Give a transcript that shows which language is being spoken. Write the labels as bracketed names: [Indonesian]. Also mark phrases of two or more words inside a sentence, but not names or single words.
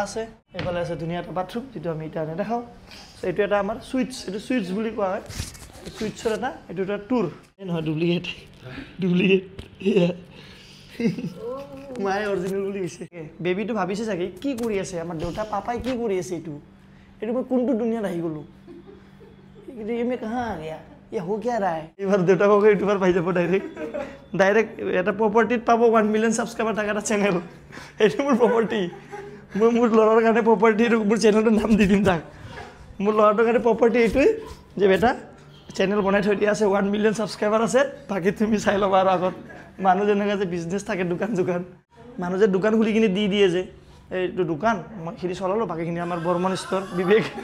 [Assamese] আছে এইফালে আছে ধুনীয়া এটা বাথৰুম যিটো আমি এতিয়া নেদেখাওঁ এইটো এটা আমাৰ এইটো চুইটছ বুলি কোৱা হয় চুইটছৰ এইটো এটা টুৰ নহয় ডুপ্লিকেট মায়ে অৰিজিনেল বুলি কৈছে বেবীটো ভাবিছে চাগে কি কৰি আছে আমাৰ দেউতা পাপাই কি কৰি আছে এইটো মই কোনটো দুনিয়াত আহি গ'লো [Hindi] मैं कहाँ आ गया ये हो क्या रहा है [Assamese] এবার দেউতা কওক ইউটিউবার পাই যাব ডাইরেক্ট এটা প্রপার্টিত পাব 1 [English] million subscriber [Assamese] থাকা এটা চ্যানেল এইটো মোৰ প্ৰপাৰ্টি মই মোৰ ল'ৰাৰ কাৰণে প্ৰপাৰ্টিৰ মোৰ চেনেলটোৰ নাম দি দিম তাক মোৰ ল'ৰাটোৰ কাৰণে প্ৰপাৰ্টি এইটোৱে যে বেটা চেনেল বনাই থৈ দিয়া আছে 1 [English] million subscriber [Assamese] আছে বাকি তুমি চাই ল'বা আৰু আগত মানুহ যেনেকৈ যে বিজনেছ থাকে দোকান মানুহ যে দোকান খুলি কিনে দি দিয়ে যে এইটো দোকান মই সেইখিনি চলালোঁ বাকীখিনি আমাৰ বৰ্মন ষ্ট'ৰ বিবেক